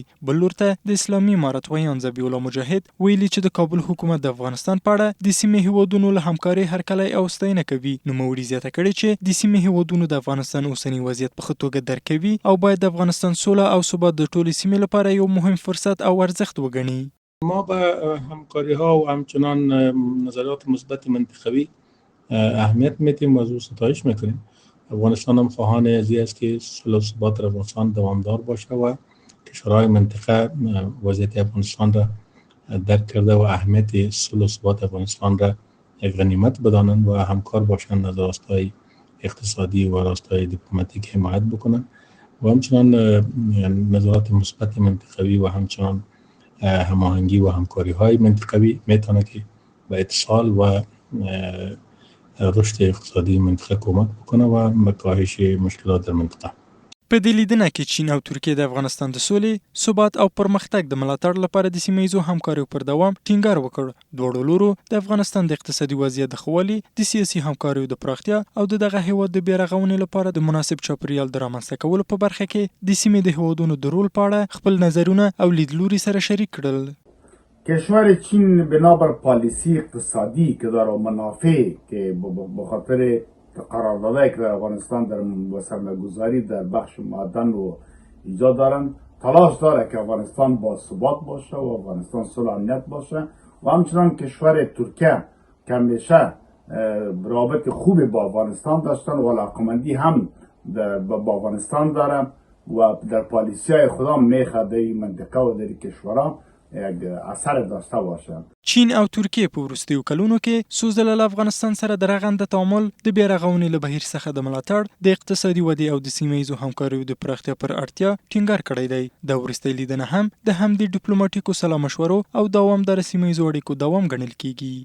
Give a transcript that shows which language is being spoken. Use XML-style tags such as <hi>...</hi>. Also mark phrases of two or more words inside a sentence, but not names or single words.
<ps>بل لور ته د اسلامي امارت ویان ذبیح الله مجاهد ویلي چې د کابل حکومت د افغانستان په اړه د سیمې هیوادونو له همکارۍ هرکلی او ستاینه کوي. نوموړي زیاته کړې چې د سیمې هیوادونو د افغانستان اوسنی وضعیت په ښه توګه درک کوي او باید د افغانستان سوله او ثبات د ټولې سیمې لپاره یو مهم فرصت او ارزښت وګڼي.</ps> <fa>ما به همکاری ها و همچنان نظریات مثبت منطقوی اهمیت میدیم، موضوع ستایش میکنیم. افغانستان هم خواهان ازی است که صلح و ثبات در افغانستان دوامدار باشه و کشورهای منطقه وضعیت افغانستان را درک کرده و اهمیت صلح و ثبات افغانستان را غنیمت بدانند و همکار باشند، از راستای اقتصادی و راستای دیپلماتیک حمایت بکنند و همچنان نظرات مثبت منطقوی و همچنان هماهنگی و همکاری های منطقوی میتونه که به اتصال و رشد اقتصادی منطقه کمک بکنه و به کاهش مشکلات در منطقه.</fa> <ps>په دې لیدنه کې چین او ترکیه د افغانستان د سولې، ثبات او پرمختګ د ملاتړ لپاره د سیمه ییزو همکاریو پر دوام ټینګار وکړ. دواړو لورو د افغانستان د اقتصادي وضعیت د ښه والي، د سیاسي همکاریو د پراختیا او د دغه هیواد د بیا رغونې لپاره د مناسب چاپیریال د رامنځته کولو په برخه کې د سیمې د هیوادونو د رول په اړه خپل نظرونه او لیدلوري سره شریک کړل.</ps> <fa>کشور چین بنابر پالیسی اقتصادی که داره منافع که بخاطر قراردادهایی که در افغانستان در سرمایه‌گذاری در بخش معدن و ایجاد دارند تلاش داره که افغانستان با ثبات باشه و افغانستان صلح امنیت باشه و همچنان کشور ترکیه که همیشه رابط خوبی با افغانستان داشتن و علاقمندی هم با افغانستان داره و در پالیسی های خودم میخواد در این منطقه و در این کشورها یک اثر داشته باشه.</fa> <ps>چین او ترکیه په وروستیو کلونو کې څو ځله له افغانستان سره د رغنده تعامل د بیا رغونې له بهیر څخه د ملاتړ د اقتصادي ودې او د سیمه ییزو همکاریو د پراختیا پر اړتیا ټینګار کړی دی. د وروستۍ لیدنه هم د همدې ډیپلوماټیکو سلا مشورو او دوامداره سیمه ییزو اړیکو دوام ګڼل کیږي.</ps>